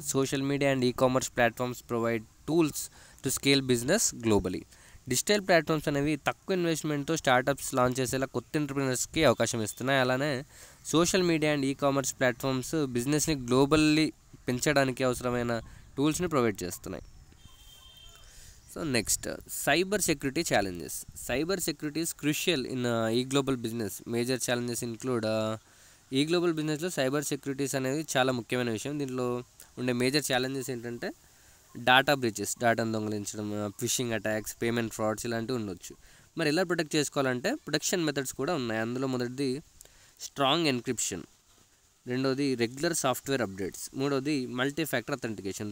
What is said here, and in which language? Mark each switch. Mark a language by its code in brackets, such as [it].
[en] Social media and e-commerce platforms provide tools to scale business globally. [te] Digital platforms అనేవి తక్కువ ఇన్వెస్ట్మెంట్తో startups launch చేసేలా కొత్త ఎంటర్ప్రినర్స్కి అవకాశం ఇస్తున్నాయి. అలానే social media and e commerce platforms బిజినెస్ని గ్లోబల్లీ పెంచడానికి అవసరమైన టూల్స్ని ప్రొవైడ్ చేస్తున్నాయి. [en] So next, cyber security challenges. Cyber security is crucial in e-global business. Major challenges include [te] e-global businessలో cyber securities అనేది చాలా ముఖ్యమైన విషయం. దీంట్లో ఉండే మేజర్ ఛాలెంజెస్ ఏంటంటే డాటా బ్రీచెస్, డేటాను దొంగిలించడం, ఫిషింగ్ అటాక్స్, పేమెంట్ ఫ్రాడ్స్ ఇలాంటివి ఉండొచ్చు. మరి ఎలా ప్రొటెక్ట్ చేసుకోవాలంటే ప్రొటెక్షన్ మెథడ్స్ కూడా ఉన్నాయి. అందులో మొదటిది స్ట్రాంగ్ ఎన్క్రిప్షన్, రెండోది రెగ్యులర్ సాఫ్ట్వేర్ అప్డేట్స్, మూడోది మల్టీ ఫ్యాక్టర్ అథెంటికేషన్.